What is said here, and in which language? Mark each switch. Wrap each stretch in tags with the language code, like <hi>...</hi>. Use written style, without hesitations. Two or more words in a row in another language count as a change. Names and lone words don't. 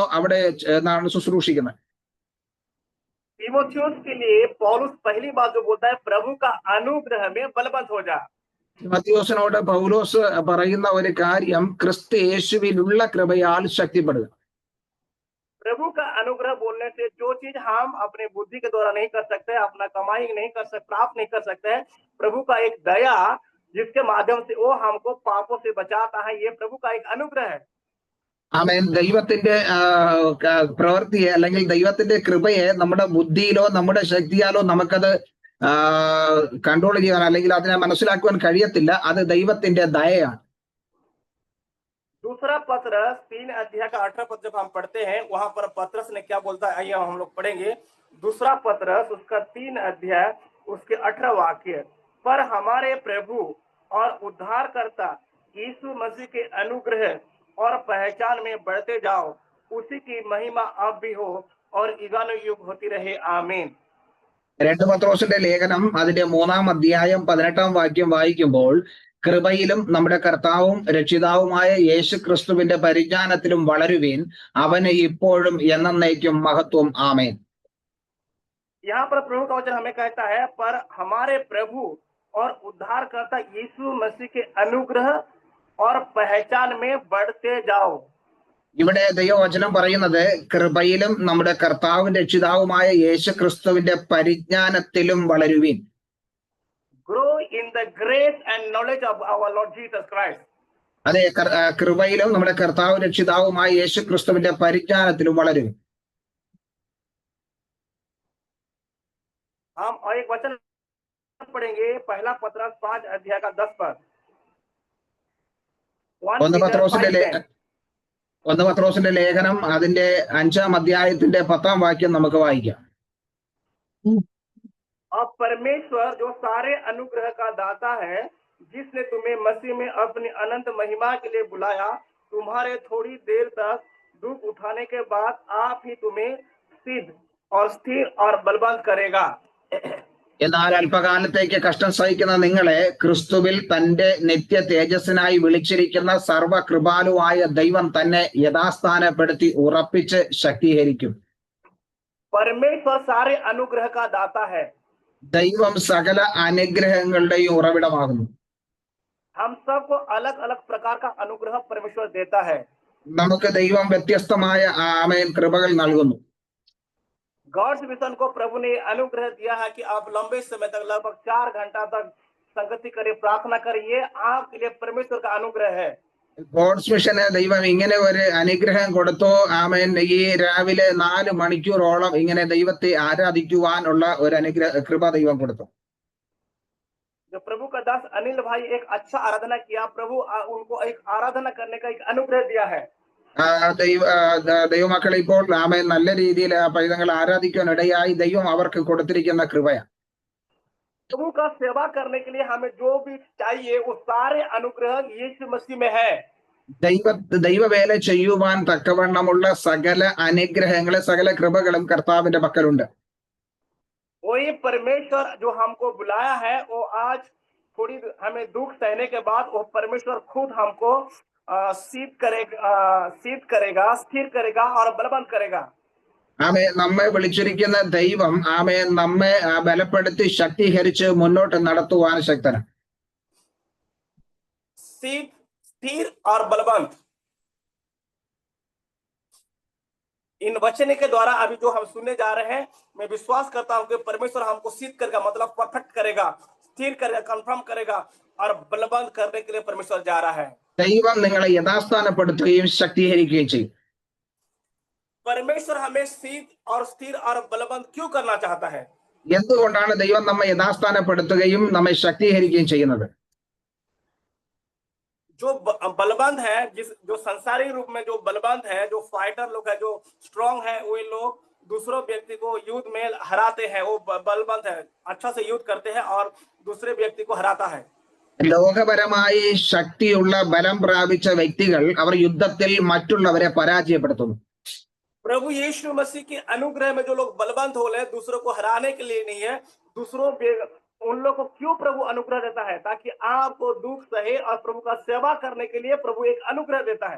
<ml>അവിടെ നിന്നാണ് ശുശ്രൂഷിക്കുന്നത്.</ml> <hi>तिमोथियुस के लिए पौलुस पहली बात जो बोलता है, प्रभु का अनुग्रह में बलवंत हो जा.</hi> <ml>തിമോഥെയോസിനോട് പൗലോസ് പറയുന്ന ഒരു കാര്യം, ക്രിസ്തു യേശുവിലുള്ള കൃപയാൽ ശക്തിപ്പെടുക.</ml> <hi>प्रभु का अनुग्रह बोलने से जो चीज हम अपने बुद्धि के द्वारा नहीं कर सकते, अपना कमाई नहीं कर सकते, प्राप्त नहीं कर सकते, प्रभु का एक दया जिसके माध्यम से वो हमको पापों से बचाता है। ये प्रभु का एक अनुग्रह है।</hi> <ml>ആമേൻ. ദൈവത്തിന്റെ പ്രവൃത്തിയെ അല്ലെങ്കിൽ ദൈവത്തിന്റെ കൃപയെ നമ്മുടെ ബുദ്ധിയിലോ നമ്മുടെ ശക്തിയാലോ നമുക്കത് കൺട്രോൾ ചെയ്യാൻ അല്ലെങ്കിൽ അതിനെ മനസ്സിലാക്കുവാൻ കഴിയത്തില്ല. അത് ദൈവത്തിന്റെ ദയയാണ്.</ml> <hi>दूसरा पत्रस 3 अध्याय का 18 पद जब हम पढ़ते हैं, वहां पर पत्रस ने क्या बोलता है, आइए हम लोग पढ़ेंगे। दूसरा पत्रस उसका 3 अध्याय उसके 18 वाक्य, पर हमारे प्रभु और उद्धारकर्ता यीशु मसीह के अनुग्रह और पहचान में बढ़ते जाओ, उसी की महिमा अब भी हो और युगानुयुग होती रहे, आमीन।</hi> <ml>2 പത്രോസിന്റെ ലേഖനം അതിന്റെ 3-ാം അധ്യായം 18-ാം വാക്യം വായിക്കുമ്പോൾ, കൃപയിലും നമ്മുടെ കർത്താവും രക്ഷിതാവുമായ യേശു ക്രിസ്തുവിന്റെ പരിജ്ഞാനത്തിലും വളരുവീൻ, അവന് ഇപ്പോഴും എന്നേക്കും മഹത്വം, ആമേൻ.</ml> <hi>यहाँ पर प्रभु का वचन हमें कहता है, पर हमारे प्रभु और उद्धारकर्ता यीशु मसीह के अनुग्रह और पहचान में बढ़ते जाओ।</hi> <ml>ഇവിടെ ദൈവവചനം പറയുന്നത്, കൃപയിലും നമ്മുടെ കർത്താവും രക്ഷിതാവുമായ യേശു ക്രിസ്തുവിന്റെ പരിജ്ഞാനത്തിലും വളരുവീൻ.</ml> <en>Grow in the grace and knowledge of our Lord Jesus Christ.</en> <ml>അതെ, കൃപയിലും നമ്മുടെ കർത്താവും രക്ഷിതാവുമായ യേശു ക്രിസ്തുവിന്റെ പരിജ്ഞാനത്തിലും വളരുവീൻ.</ml> <hi>हम और एक वचन पढ़ेंगे, पहला पत्रस 5 अध्याय का 10 पद।</hi> <ml>1 പത്രോസിന്റെ ലേഖനം അതിന്റെ 5-ാം അധ്യായത്തിന്റെ 10-ാം വാക്യം നമുക്ക് വായിക്കാം.</ml> <hi>अब परमेश्वर जो सारे अनुग्रह का दाता है, जिसने तुम्हें मसीह में अपनी अनंत महिमा के लिए बुलाया, तुम्हारे थोड़ी देर तक दुख उठाने के बाद आप ही तुम्हें सिद्ध और स्थिर और बलवंत करेगा।</hi> <ml>എന്നാൽ അല്പകാലത്തേക്ക് കഷ്ടം സഹിക്കുന്ന നിങ്ങളെ ക്രിസ്തുവിൽ തന്റെ നിത്യ തേജസ്സിനായി വിളിച്ചിരിക്കുന്ന സർവകൃപാലുവായ ദൈവം തന്നെ യഥാസ്ഥാനപ്പെടുത്തി ഉറപ്പിച്ച് ശക്തീകരിക്കും.</ml> <hi>परमेश्वर सारे अनुग्रह का दाता है।</hi> <ml>ദൈവം സകല അനുഗ്രഹങ്ങളുടെയും ഉറവിടമാകുന്നു.</ml> <hi>हम सबको अलग अलग प्रकार का अनुग्रह परमेश्वर देता है।</hi> <ml>നമുക്ക് ദൈവം വ്യത്യസ്തമായ ആമേൻ കൃപകൾ നൽകുന്നു.</ml> <hi>गॉड्स मिशन को प्रभु ने अनुग्रह दिया है कि आप लंबे समय तक, लगभग 4 घंटा तक संगति करिए, प्रार्थना करिए, आपके लिए परमेश्वर का अनुग्रह है।</hi> <ml>ഗോഡ്സ് മിഷന് ദൈവം ഇങ്ങനെ ഒരു അനുഗ്രഹം കൊടുത്തു. ആമേൻ. ഈ രാവിലെ 4 മണിക്കൂറോളം ഇങ്ങനെ ദൈവത്തെ ആരാധിക്കുവാനുള്ള ഒരു കൃപ ദൈവം കൊടുത്തു.</ml> <hi>जो प्रभु का दास अनिल भाई एक अच्छा आराधना किया, प्रभु उनको एक आराधना करने का एक अनुग्रह दिया है।</hi> <ml>ദൈവമക്കളെ ഇപ്പോൾ ആമേൻ നല്ല രീതിയിൽ പൈതങ്ങൾ ആരാധിക്കാൻ ഇടയായി ദൈവം അവർക്ക് കൊടുത്തിരിക്കുന്ന കൃപയാണ്.</ml> <hi>प्रभु का सेवा करने के लिए हमें जो भी चाहिए वो सारे अनुग्रह यीशु मसीह में है।</hi> <ml>ദൈവവേല ചെയ്യുവാൻ തക്കവണ്ണമുള്ള സകല അനുഗ്രഹങ്ങളും സകല കൃപകളും കർത്താവിന്റെ പക്കലുണ്ട്.</ml> <hi>वही परमेश्वर जो हमको बुलाया है, वो आज थोड़ी हमें दुख सहने के बाद वो परमेश्वर खुद हमको शीत करेगा, स्थिर करेगा और बलवंत करेगा।</hi> <ml>ആമേ, നമ്മെ വിളിച്ചിരിക്കുന്ന ദൈവം ആമേ നമ്മെ ബലപ്പെടുത്തി ശക്തീകരിച്ച് മുന്നോട്ട് നടത്തുവാൻ ശക്തനാണ്.</ml> <hi>शीत, स्थिर और बलवंत, इन वचन के द्वारा अभी जो हम सुनने जा रहे हैं, मैं विश्वास करता हूं कि परमेश्वर हमको शीत करेगा, मतलब परफेक्ट करेगा, स्थिर करेगा, कंफर्म करेगा और बलवंत करने के लिए परमेश्वर जा रहा है।</hi> <ml>ദൈവം നിങ്ങളെ യഥാസ്ഥാനപ്പെടുത്തുകയും ശക്തീകരിക്കുകയും ചെയ്യും.</ml> <hi>परमेश्वर हमें शीत और स्थिर और बलवंत क्यों करना चाहता है?</hi> <ml>എന്തുകൊണ്ടാണ് ദൈവം നമ്മെ യഥാസ്ഥാനപ്പെടുത്തുകയും നമ്മെ ശക്തീകരിക്കുകയും ചെയ്യുന്നത്?</ml> <hi>जो बलवंत है, जो संसारिक रूप में जो बलवंत है, जो फाइटर लोग है, जो स्ट्रांग है, वे लोग दूसरों व्यक्ति को युद्ध में हराते हैं, वो बलवंत है, अच्छा से युद्ध करते हैं और दूसरे व्यक्ति को हराता है।</hi> <ml>ലോകപരമായി ശക്തിയുള്ള ബലം പ്രാപിച്ച വ്യക്തികൾ അവർ യുദ്ധത്തിൽ മറ്റുള്ളവരെ പരാജയപ്പെടുത്തുന്നു.</ml> <hi>प्रभु यीशु मसीह के अनुग्रह में जो लोग बलवंत हो रहे, दूसरों को हराने के लिए नहीं है, उन लोग को क्यों प्रभु अनुग्रह देता है? ताकि आपको दुख सहे और प्रभु का सेवा करने के लिए प्रभु एक अनुग्रह देता है।</hi>